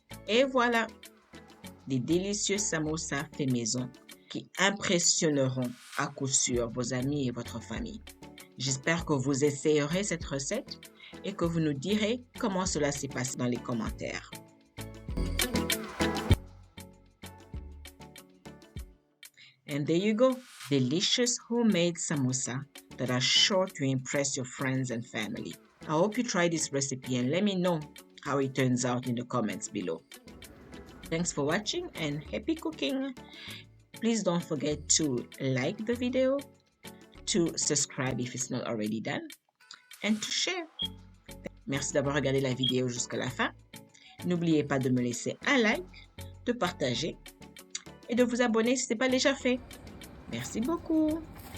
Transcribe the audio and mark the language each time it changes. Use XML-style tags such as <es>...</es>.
<fr>Et voilà, des délicieux samosas faits maison. qui impressionneront à coup sûr vos amis et votre famille. J'espère que vous essayerez cette recette et que vous nous direz comment cela s'est passé dans les commentaires.</fr> <en>And there you go, delicious homemade samosa that are sure to impress your friends and family. I hope you try this recipe and let me know how it turns out in the comments below. Thanks for watching and happy cooking! Please don't forget to like the video, to subscribe if it's not already done, and to share.</en> <fr>Merci d'avoir regardé la vidéo jusqu'à la fin. N'oubliez pas de me laisser un like, de partager et de vous abonner si ce n'est pas déjà fait. Merci beaucoup.</fr>